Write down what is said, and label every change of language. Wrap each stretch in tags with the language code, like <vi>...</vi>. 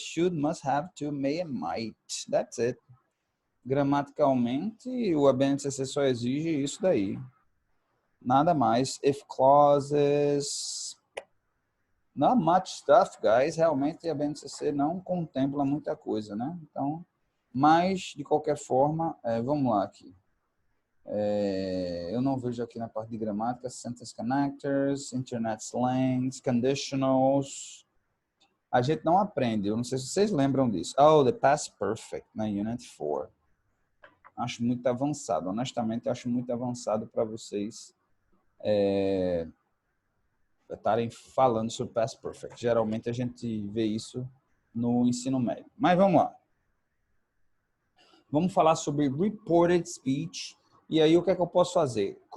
<en>Should, must, have, to, may and might. That's it.</en> <pt>Gramaticalmente, o ABNCC só exige isso daí. Nada mais.</pt> <en>If clauses. Not much stuff, guys.</en> <pt>Realmente, a BNCC não contempla muita coisa, né? Então, mas, de qualquer forma, vamos lá aqui. Eu não vejo aqui na parte de gramática, sentence connectors, internet slangs, conditionals. A gente não aprende, eu não sei se vocês lembram disso.</pt> <en>Oh, the past perfect, na Unit 4.</en> <pt>Acho muito avançado, honestamente, acho muito avançado para vocês estarem falando sobre past perfect. Geralmente a gente vê isso no ensino médio. Mas vamos lá. Vamos falar sobre reported speech. E aí, o que é que eu posso fazer?</pt>